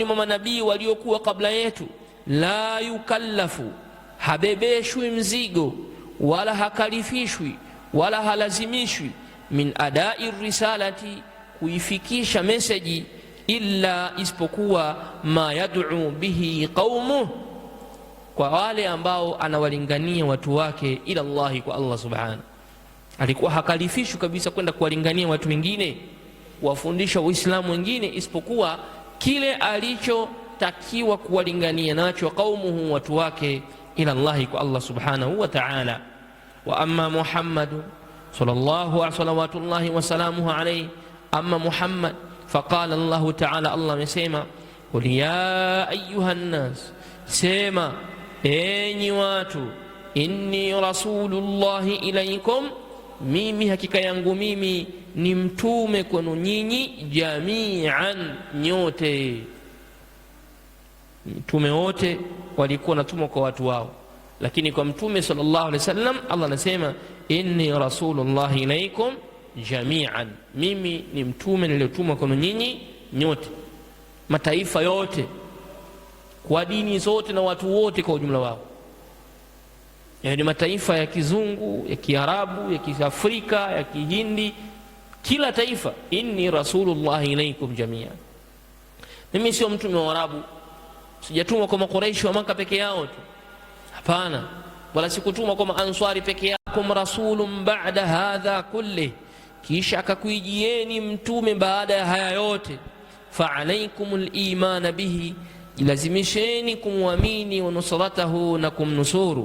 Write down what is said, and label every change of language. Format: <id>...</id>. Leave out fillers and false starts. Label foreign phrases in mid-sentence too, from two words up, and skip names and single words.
<sw>mwa manabii waliokuwa kabla yetu,</sw> <ar>لا يكلف,</ar> <sw>habebeshwi mzigo wala hakalifishwi wala halazimishwi,</sw> <ar>من أداء رسالة,</ar> <sw>kuifikisha meseji, illa isipokuwa</sw> <ar>ما يدعو به قومه,</ar> <sw>kwa wale ambao anawalingania watu wake</sw> <ar>إلى الله,</ar> <sw>kwa Allah subhanahu. Alikuwa hakalifishwi kabisa kwenda kuwalingania watu wengine, kuwafundisha Uislamu wengine, isipokuwa kile alichotakiwa kuwalingania nacho qaumuhu, watu wake,</sw> <ar>إلى الله,</ar> <sw>kwa</sw> <ar>الله سبحانه وتعالى. وأما محمد صلى الله وسلامه عليه, أما محمد فقال الله تعالى, Allah amesema قل يا أيها الناس,</ar> <sw>sema enyi watu,</sw> <ar>إني رسول الله إليكم,</ar> <sw>mimi hakika yangu mimi ni mtume kwenu nyinyi,</sw> <ar>jami'an, nyote.</ar> <sw>Mtume wote walikuwa natumwa kwa watu wao, lakini kwa mtume</sw> <ar>صلى الله عليه وسلم</ar> <sw>Allah anasema</sw> <ar>إني رسول الله إليكم جميعا,</ar> <sw>mimi ni mtume niliyotumwa kwenu nyinyi nyote, mataifa yote, kwa dini zote na watu wote kwa ujumla wao, yaani mataifa ya kizungu, ya kiarabu, ya kiafrika, ya kihindi, kila taifa.</sw> <ar>إني رسول الله إليكم جميعا,</ar> <sw>mimi sio mtume wa Arabu, sijatumwa kwa Makuraishi wa Maka peke yao tu, hapana, wala sikutumwa kwa Ansari peke yao.</sw> <ar>رسول بعد هذا كل,</ar> <sw>kisha akakuijieni mtume baada ya haya yote.</sw> <ar>فعليكم الإيمان به,</ar> <sw>ilazimisheni kumwamini,</sw> <ar>ونصرته,</ar> <sw>na kumnusuru.</sw>